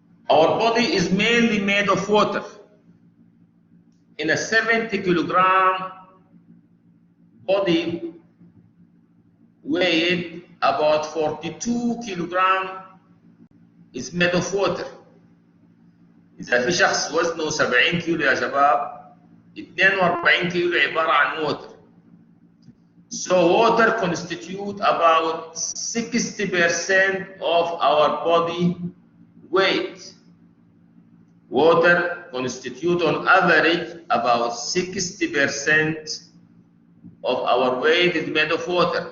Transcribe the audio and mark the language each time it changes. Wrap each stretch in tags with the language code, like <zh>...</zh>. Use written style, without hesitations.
<en>Our body is mainly made of water. In a 70 kilogram body weight, about 42 kilogram is made of water.</en> <ar>إذا في شخص وزنه 70 كيلو يا شباب 42 كيلو عبارة عن water.</ar> <en>So water constitute about 60% of our body weight. Water constitute on average about 60% of our weight is made of water.</en>